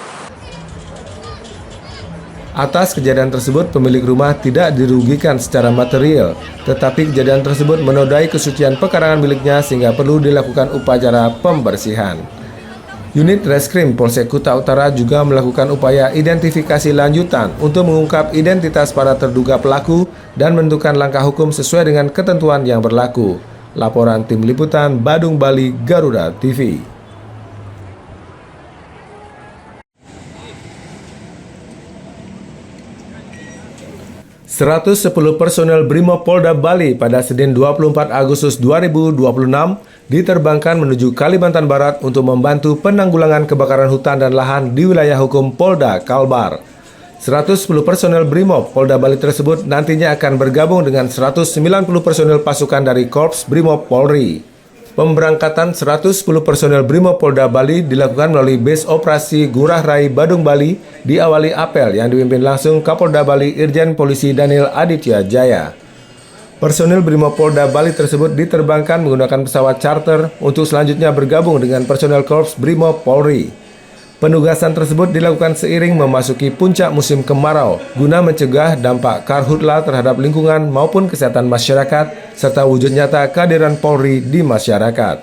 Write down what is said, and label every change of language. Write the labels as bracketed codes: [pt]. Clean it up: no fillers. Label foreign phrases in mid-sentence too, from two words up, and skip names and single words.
[id] Atas kejadian tersebut, pemilik rumah tidak dirugikan secara material, tetapi kejadian tersebut menodai kesucian pekarangan miliknya sehingga perlu dilakukan upacara pembersihan. Unit Reskrim Polsek Kuta Utara juga melakukan upaya identifikasi lanjutan untuk mengungkap identitas para terduga pelaku dan menentukan langkah hukum sesuai dengan ketentuan yang berlaku. Laporan Tim Liputan Badung, Bali, Garuda TV. ...110 personel Brimob Polda Bali pada Senin 24 Agustus 2026 diterbangkan menuju Kalimantan Barat untuk membantu penanggulangan kebakaran hutan dan lahan di wilayah hukum Polda Kalbar. 110 personel Brimob Polda Bali tersebut nantinya akan bergabung dengan 190 personel pasukan dari Korps Brimob Polri. Pemberangkatan 110 personel Brimob Polda Bali dilakukan melalui base operasi Ngurah Rai Badung Bali, diawali apel yang dipimpin langsung Kapolda Bali Irjen Polisi Daniel Aditya Jaya. Personel Brimob Polda Bali tersebut diterbangkan menggunakan pesawat charter untuk selanjutnya bergabung dengan personel Korps Brimob Polri. Penugasan tersebut dilakukan seiring memasuki puncak musim kemarau guna mencegah dampak karhutla terhadap lingkungan maupun kesehatan masyarakat serta wujud nyata kehadiran Polri di masyarakat.